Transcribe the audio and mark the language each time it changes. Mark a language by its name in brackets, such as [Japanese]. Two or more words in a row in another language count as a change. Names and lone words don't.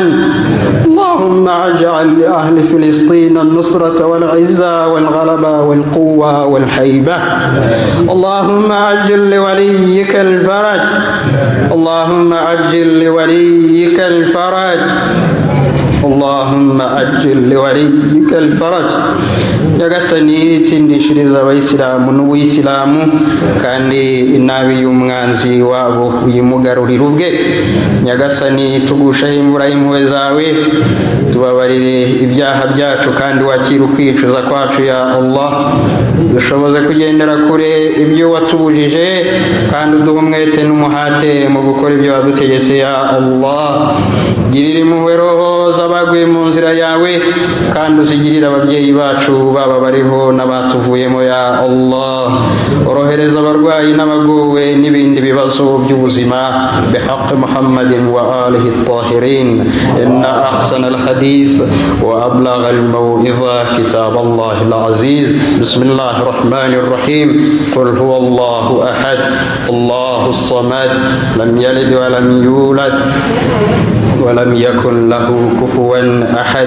[Arabic] اللهم اجعل لأهل فلسطين النصرة والعزة والغلبة والقوة والحيبة. اللهم عجل لوليك الفرج، اللهم عجل لوليك الفرج، اللهم أجل لوليك الفرج. [Kinyarwanda] Nyagasani tsindishiriza abayisilamu n'ubuyisilamu, kandi inabi y'umwanzi wabo uyimugarurira ubwe. nyagasani tugushaho imvura y'impuhwe zawe, tubabarire ibyaha byacu kandi wakire ukwicuza kwacu [Arabic] يا الله, [Kinyarwanda] dushoboze kugendera kure ibyo watubujije kandi uduhe umwete n'umuhate mu gukora ibyo wadutegetse [Arabic] يا الله. [Kinyarwanda] Girira impuhwe roho z'abaguye mu nzira yawe kandi uzigirire ababyeyi bacu baba bariho n'abatuvuyemo [Arabic] يا الله. [Kinyarwanda] Orohereza abarwayi n'abagowe n'ibindi bibazo by'ubuzima [Arabic] بحق محمد وآله الطاهرين. إن أحسن الحديث وأبلغ الموعظة كتاب الله العزيز. بسم الله الرحمن الرحيم. قل هو الله أحد، الله الصمد، لم يلد ولم يولد ولم يكن له كفوا أحد.